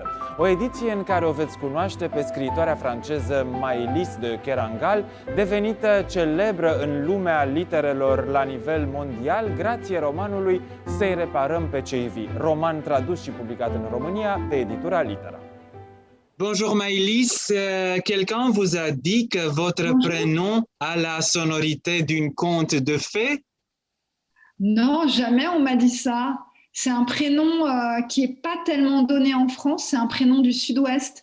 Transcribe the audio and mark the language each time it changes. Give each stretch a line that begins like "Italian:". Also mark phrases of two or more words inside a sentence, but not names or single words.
Romanian: O ediție în care o veți cunoaște pe scriitoarea franceză Maëlys de Kerangal, devenită celebră în lumea literelor la nivel mondial, grație romanului Să-i reparăm pe cei vii, roman tradus și publicat în România de editura Litera.
French: Bonjour Maëlys, quelqu'un vous a dit que votre prénom a la sonorité d'une conte de fées? Non, jamais on m'a dit ça. C'est un prénom qui n'est pas tellement donné en France, c'est un prénom du sud-ouest.